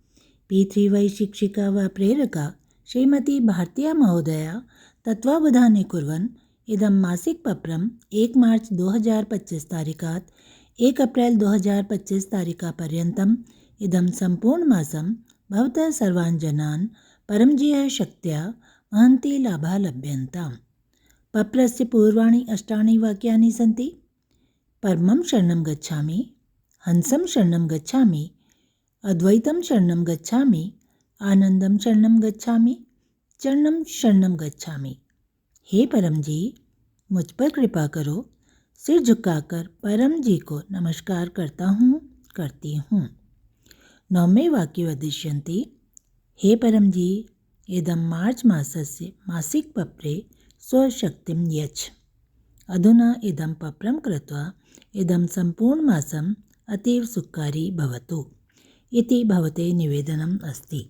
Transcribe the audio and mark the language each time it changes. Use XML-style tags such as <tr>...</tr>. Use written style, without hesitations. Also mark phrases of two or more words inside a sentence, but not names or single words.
<sa>P3Y शिक्षिका वा प्रेरका श्रीमती भारतीया महोदया तत्त्वावधाने कुर्वन् इदं मासिकपत्रम् 1 मार्च 2025 तारिकात् 1 अप्रैल 2025 तारिकापर्यन्तम् इदं सम्पूर्णमासं भवतः सर्वान् जनान् परमजीयः शक्त्या महन्ति लाभा लभ्यन्ताम्। पत्रस्य पूर्वाणि 8 वाक्यानि सन्ति। परमं शरणं गच्छामि, हंसं शरणं गच्छामि, अद्वैतं शरणं गच्छामि, आनंदं शरणं गच्छामि, चरणं शरणं गच्छामि।</sa> <hi>हे परम जी, मुझ पर कृपा करो। सिर झुकाकर परम जी को नमस्कार करती हूँ।</hi> <sa>9वें वाक्य वदिष्यन्ति। हे परम जी, इदं मार्च मासस्य मासिकपत्रे स्वशक्तिं यच्छ। अधुना इदं पत्रं कृत्वा इदं सम्पूर्णमासम् अतीव सुखकारी भवतु इति भवते निवेदनम् अस्ति।</sa>